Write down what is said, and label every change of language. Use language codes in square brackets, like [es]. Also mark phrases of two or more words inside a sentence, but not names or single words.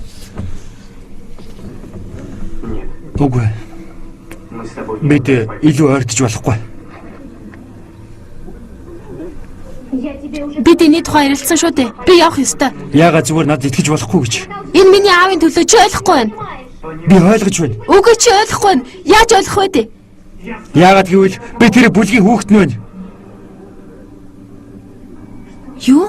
[mn] Үгүй. Бид илүү ойртож болохгүй. [ru] Я тебе уже... [mn] Бид энэ тухай ярилцсан шүү дээ. Би явах ёстой. Яагаад зүгээр надад итгэж болохгүй гэж. Энэ миний аавын төлөө чи ойлгохгүй байна. Би ойлгож байна. Үгүй чи ойлгохгүй байна. Яаж ойлгох вэ дээ? Яагаад гэвэл би тэр бүлгийн хүүхэд нь байна. Юу?